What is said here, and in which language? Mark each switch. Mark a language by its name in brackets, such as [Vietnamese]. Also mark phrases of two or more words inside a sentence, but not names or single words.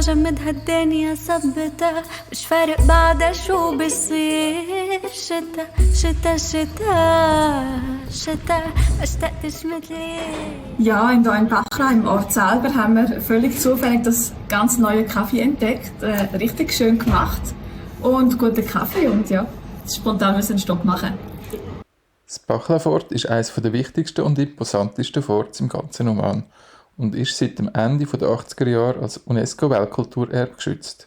[Arabic] جمدها الدنيا ثبتها مش فارق بعدها شو بصير شتا شتا شتا شتا ما اشتقتش مثلي. [German] Ja, hier in Bachra, im Ort selber, haben wir völlig zufällig das ganz neue Kaffee entdeckt. Richtig schön gemacht und guten Kaffee und ja, spontan müssen einen Stopp machen. Das Bachla-Fort ist eines der wichtigsten und imposantesten Forts im ganzen Oman und ist seit dem Ende der 80er Jahre als UNESCO-Weltkulturerbe geschützt.